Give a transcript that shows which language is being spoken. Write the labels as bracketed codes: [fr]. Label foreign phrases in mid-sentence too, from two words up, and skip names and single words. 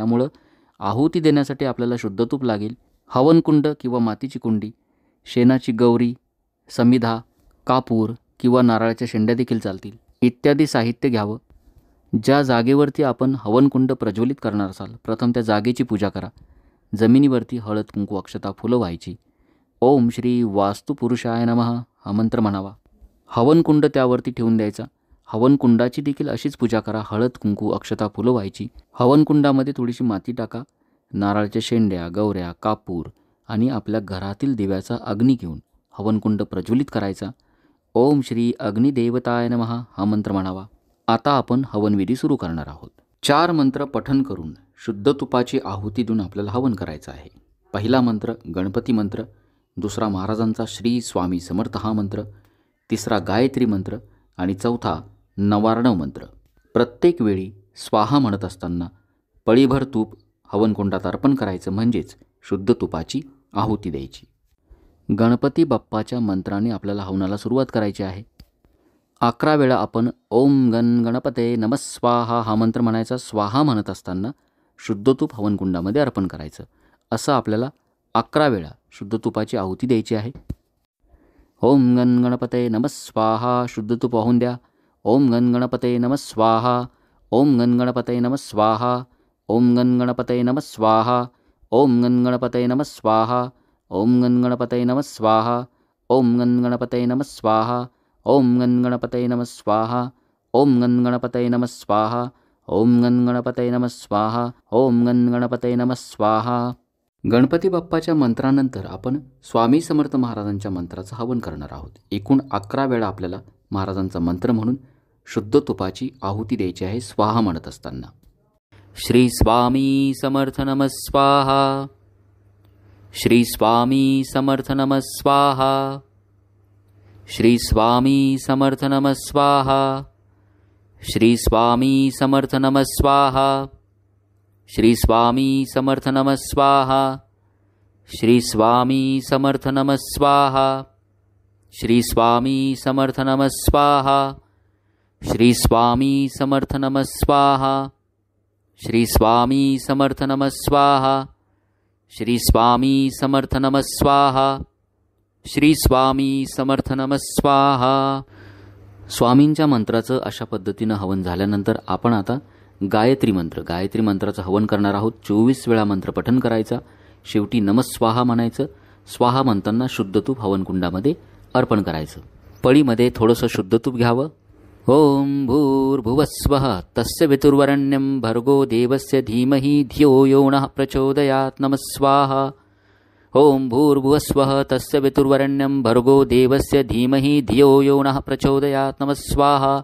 [mr] त्यामुळं आहुती देण्यासाठी आपल्याला शुद्ध तूप लागेल. हवनकुंड किंवा मातीची कुंडी, शेणाची गौरी, समिधा, कापूर किंवा नारळाच्या शेंड्या देखील चालतील इत्यादी साहित्य घ्यावं. ज्या जागेवरती आपण हवनकुंड प्रज्वलित करणार असाल प्रथम त्या जागेची पूजा करा. जमिनीवरती हळद कुंकू अक्षता फुलं व्हायची. [sa] ओम श्री वास्तुपुरुषाय नमः [mr] हा मंत्र म्हणावा. हवनकुंड त्यावरती ठेवून द्यायचा. हवनकुंडाची देखील अशीच पूजा करा. हळद कुंकू अक्षता फुलं व्हायची. हवनकुंडामध्ये थोडीशी माती टाका. नारळाच्या शेंड्या, गौऱ्या, कापूर आणि आपल्या घरातील दिव्याचा अग्नी घेऊन हवनकुंड प्रज्वलित करायचा. [sa] ओम श्री अग्निदेवताय नमः [mr] हा मंत्र म्हणावा. आता आपण हवनविधी सुरू करणार आहोत. 4 मंत्र पठण करून शुद्ध तुपाची आहुती देऊन आपल्याला हवन करायचं आहे. पहिला मंत्र गणपती मंत्र, दुसरा महाराजांचा श्री स्वामी समर्थ हा मंत्र, तिसरा गायत्री मंत्र आणि चौथा नवार्णव मंत्र. प्रत्येक वेळी स्वाहा म्हणत असताना पळीभर तूप हवनकुंडात अर्पण करायचं, म्हणजेच शुद्ध तुपाची आहुती द्यायची. गणपती बाप्पाच्या मंत्राने आपल्याला हवनाला सुरुवात करायची आहे. 11 वेळा आपण [sa] ओम गण गणपते नमः स्वाहा [mr] हा मंत्र म्हणायचा. स्वाहा म्हणत असताना शुद्ध तूप हवनकुंडामध्ये अर्पण करायचं. असं आपल्याला 11 वेळा शुद्ध तुपाची आहुती द्यायची आहे. [sa] ओम गण गणपते नमः स्वाहा [mr] शुद्ध तूप वाहून द्या. [sa] ओम गण गणपते नमः स्वाहा. ओम गण गणपते नमः स्वाहा. ओम गण गणपते नमः स्वाहा. ओम गण गणपते नमः स्वाहा. ओम गण गणपते नमः स्वाहा. ओम गण गणपते नमः स्वाहा. ओम गण गणपते नमः स्वाहा. ओम गण गणपते नमः स्वाहा. ओम गण गणपते नमः स्वाहा. ओम गण गणपते नमः स्वाहा. [mr] गणपती बाप्पाच्या मंत्रानंतर आपण स्वामी समर्थ महाराजांच्या मंत्राचं हवन करणार आहोत. एकूण 11 वेळा आपल्याला महाराजांचा मंत्र म्हणून शुद्ध तुपाची आहुती द्यायची आहे स्वाहा म्हणत असताना. [sa] श्री स्वामी समर्थ नमः स्वाहा. श्री स्वामी समर्थ नमः स्वाहा. श्री स्वामी समर्थ नमः स्वाहा. श्री स्वामी समर्थ नमः स्वाहा. श्री स्वामी समर्थ नमः स्वाहा. श्री स्वामी समर्थ नमः स्वाहा. श्री स्वामी समर्थ नमः स्वाहा. श्री स्वामी समर्थ नमः स्वाहा. श्री स्वामी समर्थ नमः स्वाहा. श्री स्वामी समर्थ नमः स्वाहा. श्री स्वामी समर्थ नमः स्वाहा. [mr] स्वामींच्या मंत्राचं अशा पद्धतीनं हवन झाल्यानंतर आपण आता गायत्री मंत्राचं हवन करणार आहोत. 24 वेळा मंत्र पठन करायचा. शेवटी नमस्वाहा म्हणायचं. स्वाहा म्हणताना शुद्ध तूप हवनकुंडामध्ये अर्पण करायचं. पळीमध्ये थोडंसं शुद्ध तूप घ्यावं. [sa] ओम भूर्भुवस्वः तस्य वितुर्वरेण्यं भर्गो देवस्य धीमहि धियो यो नः प्रचोदयात्. नमस्वाहा. ओम भूर्भुवस्वः तस्य वितुर्वरेण्यं भर्गो देवस्य धीमहि धियो यो नः प्रचोदयात्. नमस्वाहा.